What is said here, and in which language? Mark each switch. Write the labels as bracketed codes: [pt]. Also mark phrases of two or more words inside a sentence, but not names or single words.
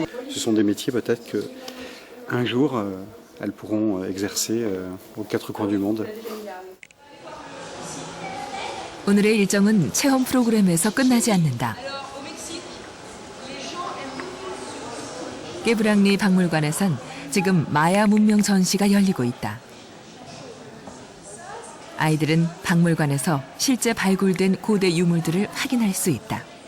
[fr] Ce sont des métiers peut-être que un jour, elles pourront exercer aux quatre coins du monde. [ko] 오늘의 일정은 체험 프로그램에서 끝나지 않는다. 깨브랑리 박물관에선 지금 마야 문명 전시가 열리고 있다. 아이들은 박물관에서 실제 발굴된 고대 유물들을 확인할 수 있다.